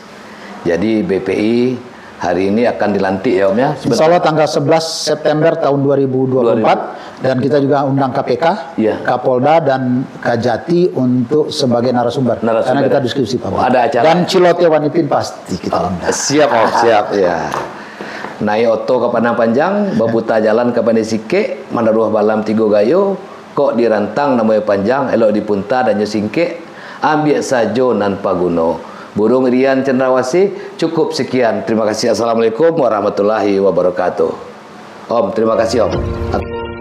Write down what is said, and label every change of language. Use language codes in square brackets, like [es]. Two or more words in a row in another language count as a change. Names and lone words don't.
[id] Jadi BPI hari ini akan dilantik ya Om ya? [ar] إن شاء الله [id] tanggal 11 September tahun 2024. Dan kita juga undang KPK, Kapolda dan Kajati untuk sebagai narasumber. Karena kita diskusi Pak. Ada acara. Dan Celoteh Wanipin pasti kita undang. Siap Om, siap ya. [min] Naik oto ke Padang Panjang, babuta jalan ke Pandesike, mandaruah balam tigo gayo, kok dirantang namanya panjang, elok dipunta dan nyusingke, ambil sajo nan paguno. [id] Burung Rian Cendrawasih, cukup sekian. Terima kasih. [ar] السلام عليكم ورحمة الله وبركاته. [id] Om, terima kasih Om.